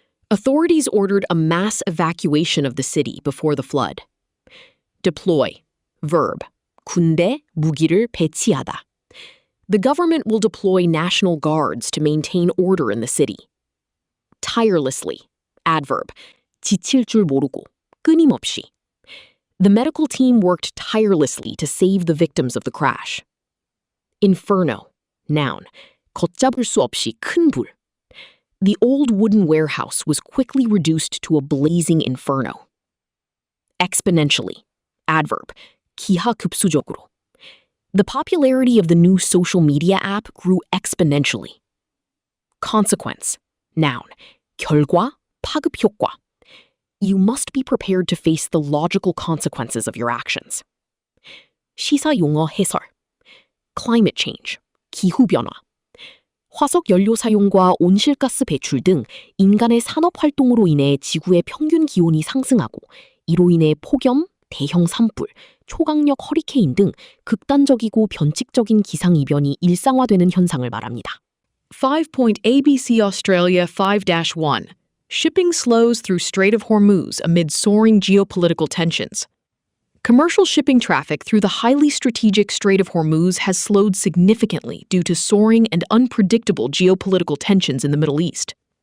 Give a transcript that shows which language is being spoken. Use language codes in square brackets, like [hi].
[en] Authorities ordered a mass evacuation of the city before the flood. Deploy. Verb. [ko] 군대, 무기를 배치하다. [en] The government will deploy National Guards to maintain order in the city. Tirelessly. Adverb. [ko] 지칠 줄 모르고, 끊임없이. [en] The medical team worked tirelessly to save the victims of the crash. Inferno. Noun. [ko] 걷잡을 수 없이 큰 불. [en] The old wooden warehouse was quickly reduced to a blazing inferno. Exponentially. Adverb. [ko] 기하급수적으로. [en] The popularity of the new social media app grew exponentially. Consequence. Noun. [ko] 결과, 파급 효과. [en] You must be prepared to face the logical consequences of your actions. [ko] 시사 용어 해설. [en] Climate change. [ko] 기후변화. 화석 연료 사용과 온실가스 배출 등 인간의 산업 활동으로 인해 지구의 평균 기온이 상승하고 이로 [en] in [ko] 해 폭염, 대형 산불, 초강력 허리케인 등 극단적이고 변칙적인 기상이변이 일상화되는 현상을 말합니다. [en] 5-point ABC Australia 5-1. Shipping slows through Strait of Hormuz amid soaring geopolitical tensions. Commercial shipping traffic through the highly strategic Strait of Hormuz has slowed significantly due to soaring and unpredictable geopolitical tensions in the Middle East.